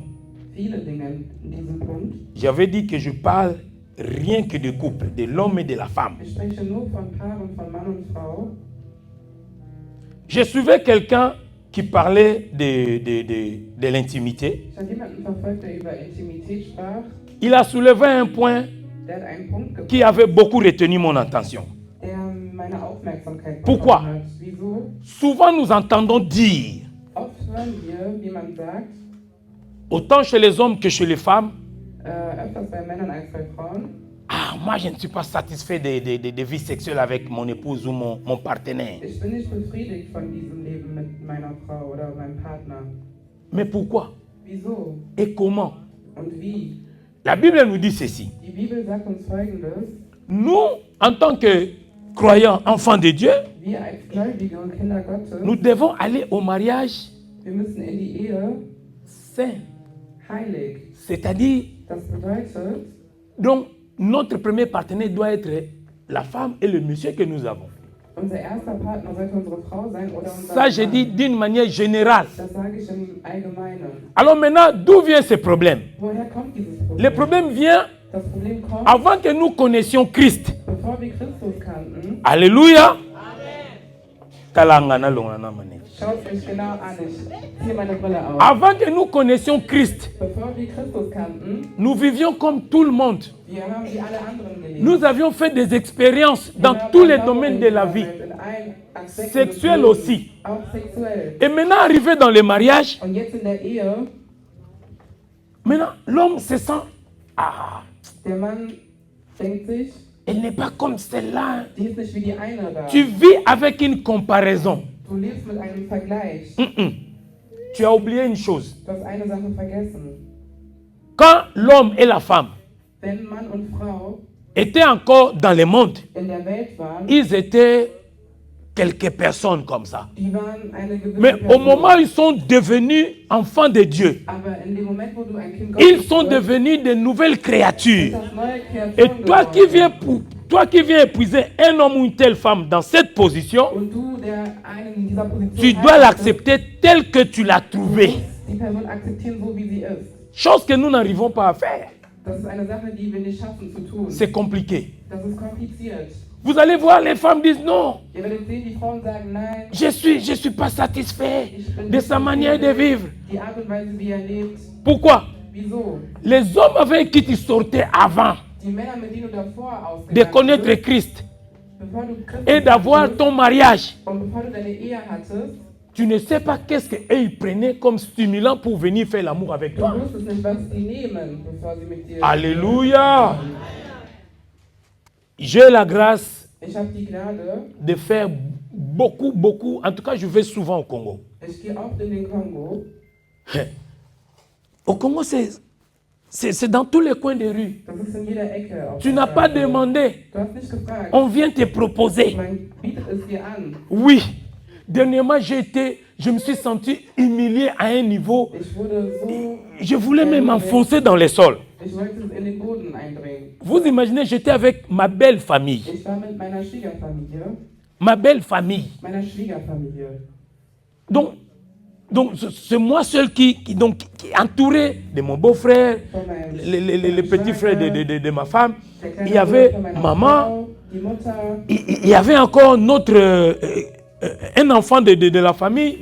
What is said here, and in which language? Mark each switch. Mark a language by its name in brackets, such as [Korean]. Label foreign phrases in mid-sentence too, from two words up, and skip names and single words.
[German] viele Dinge in diesem Punkt. [French] J'avais dit que je parle rien que de couple, de l'homme et de la femme. [German] Ich spreche nur von Paaren, von Mann und Frau. [French] Je suivais quelqu'un qui parlait de l'intimité. [German] Ich habe jemanden verfolgt, der über Intimität sprach. [French] Il a soulevé un point [German] Der hat einen Punkt gebracht, [French] qui avait beaucoup retenu mon attention. [German] der meine Aufmerksamkeit [French] Pourquoi? [German] bekommen hat. Wieso? [French] Souvent nous entendons dire, [German] Oft hören wir, wie man sagt, [French] autant chez les hommes que chez les femmes, [German] öfters bei Männern als bei Frauen, [French] ah, moi je ne suis pas satisfait de vie sexuelle avec mon épouse ou mon partenaire. [German] ich bin nicht befriedigt von diesem Leben mit meiner Frau oder meinem Partner. [French] Mais pourquoi? [German] Wieso? [French] Et comment? [German] Und wie? [French] La Bible nous dit ceci. [German] Die Bibel sagt uns Folgendes. [French] Nous, en tant que croyants, enfants de Dieu, [German] Wir als Gläubige und Kinder Gottes, [French] nous devons aller au mariage [German] wir müssen in die Ehe [French] saint. [German] heilig. [French] C'est-à-dire, [German] Das bedeutet, [French] donc, notre premier partenaire doit être la femme et le monsieur que nous avons. [German] unser erster Partner sollte unsere Frau sein oder unser [French] Ça, je [German] Mann. [French] dis d'une manière générale. [German] Das sage ich im Allgemeinen. [French] Alors maintenant, d'où vient ce problème? [German] Woher kommt dieses Problem? [French] Le problème vient [German] Das Problem kommt, [French] avant que nous connaissions Christ. [German] bevor wir Christus kannten. [French] Alléluia. [Lingala] Talangana longana mane. [German] Schaut es euch genau an. Ich ziehe meine Brille auf. [French] Avant que nous connaissions Christ, [German] Bevor wir Christus kannten, [French] nous vivions comme tout le monde. [German] wir haben wie alle anderen gelebt. [French] Nous avions fait des expériences dans [German] Wir haben [French] tous les [German] Erfahrungen [French] domaines de la vie, [German] gesammelt, in allen Aspekten [French] sexuelles [German] des Lebens, [French] aussi. [German] Auch sexuell. [French] Et maintenant, arrivé dans le mariage, [German] Und jetzt in der Ehe, [French] maintenant, l'homme se sent, ah, [German] der Mann denkt sich, [French] elle n'est pas comme celle-là. [German] die ist nicht wie die eine da. [French] Tu vis avec une comparaison. [German] Du lebst mit einem Vergleich. [French] Tu as oublié une chose. [German] Du hast eine Sache vergessen. [French] Quand l'homme et la femme [German] Wenn Mann und Frau [French] étaient encore dans le monde, [German] in der Welt waren, [French] ils étaient quelques personnes comme ça. [German] Die waren eine gewisse [French] Mais au [German] Person. [French] moment où ils sont devenus enfants de Dieu, [German] Aber in dem Moment, wo du ein Kind [French] ils [German] Gottes [French] sont [German] wirst, [French] devenus de nouvelles créatures. [German] ist das neue [French] Et [German] Kreaturen [French] toi qui [German] geworden. [French] viens épouser un homme ou une telle femme dans cette position, [German] Und du, der einen in dieser Position [French] tu dois [German] heiratest, [French] l'accepter tel que tu l'as trouvé. [German] musst die Person akzeptieren, so wie sie ist. [French] Chose que nous n'arrivons pas à faire. [German] Das ist eine Sache, die wir nicht schaffen zu tun. [French] C'est compliqué. [German] Das ist kompliziert. [French] Vous allez voir, les femmes disent non, [German] Ihr werdet sehen, die Frauen sagen, nein, [French] je suis pas satisfait de sa manière de vivre. [German] die Art und Weise, wie er lebt. [French] Pourquoi? [German] Wieso? [French] Les hommes avec qui tu sortais avant [German] Die Männer, mit denen du davor [French] de [German] ausgegangen [French] connaître [German] bist, [French] Christ [German] bevor du Christus [French] et d'avoir ton mariage, [German] und bevor du deine Ehe hattest, [French] tu ne sais pas qu'est-ce qu'ils prenaient comme stimulant pour venir faire l'amour avec [German] du [French] toi. [German] wusstest nicht, was die nehmen, bevor sie mit dir... [French] Alléluia. J'ai la grâce [German] Ich habe die Gnade, [French] de faire beaucoup, en tout cas je vais souvent au Congo. [German] ich gehe oft in den Kongo. [French] Au Congo, c'est dans tous les coins des rues. [German] Das ist in jeder Ecke. Auf [French] Tu [German] der [French] n'as pas [German] Straße. [French] demandé, [German] Du hast nicht gefragt. [French] on vient te proposer. [German] Man bietet es dir an. [French] Oui, dernièrement je me suis senti humilié à un niveau, [German] Ich wurde so... [French] je voulais même m'enfoncer dans les sols. [German] Ich wollte es in den Boden eindringen. [French] Vous imaginez, j'étais avec ma belle famille. [German] Ich war mit meiner Schwiegerfamilie. [French] Ma belle famille. [German] Meiner Schwiegerfamilie. [French] Donc c'est moi seul qui est entouré de mon beau-frère, [German] Von meinem [French] les petits frères de ma femme. [German] der kleine [French] Il y avait [German] Bruder von meiner [French] maman, [German] Frau, die Mutter, [French] il y avait encore un enfant de la famille.